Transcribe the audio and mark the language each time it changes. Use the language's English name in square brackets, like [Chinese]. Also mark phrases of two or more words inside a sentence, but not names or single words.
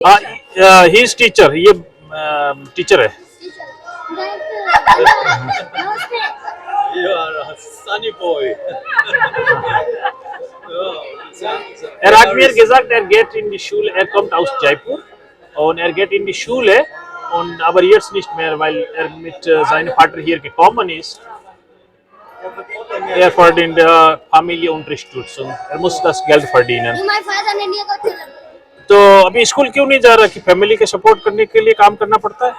[English] he is teacher, [Hindi] ये टीचर है। [English] You are a sunny boy. [German] Er hat mir gesagt, er geht in die Schule, er kommt aus Jaipur und er geht in die Schule und aber jetzt nicht mehr, weil er mit seinem Vater hier gekommen ist. Er verdient Familienunterstützung, er muss das Geld verdienen. [Hindi] तो अभी स्कूल क्यों नहीं जा रहा कि फैमिली के सपोर्ट करने के लिए काम करना पड़ता है।